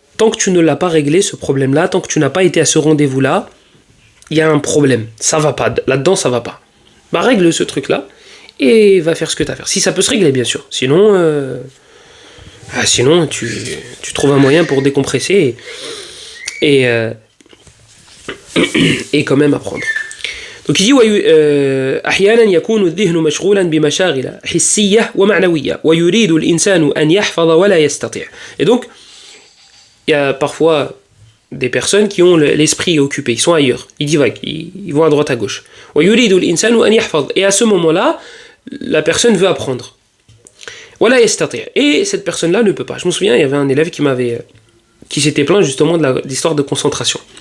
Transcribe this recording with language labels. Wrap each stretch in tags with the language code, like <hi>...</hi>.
<fr>Tant que tu ne l'as pas réglé, ce problème-là, tant que tu n'as pas été à ce rendez-vous-là, il y a un problème. Ça va pas. Là-dedans, ça va pas. Bah, règle ce truc-là et va faire ce que tu as à faire. Si ça peut se régler, bien sûr. Sinon, tu trouves un moyen pour décompresser et quand même apprendre. Donc il dit</fr> <ar>أحيانا يكون الذهن مشغولا بمشاغل حسية ومعنوية ويريد الإنسان أن يحفظ ولا يستطيع.</ar> <fr>Et donc il y a parfois des personnes qui ont l'esprit occupé, ils sont ailleurs, ils divaguent, ils vont à droite à gauche.</fr> <ar>ويريد الإنسان أن يحفظ.</ar> <fr>Et à ce moment-là, la personne veut apprendre.</fr> <ar>ولا يستطيع.</ar> <fr>Et cette personne-là ne peut pas. Je me souviens, il y avait un élève qui s'était plaint justement de l'histoire de concentration.</fr>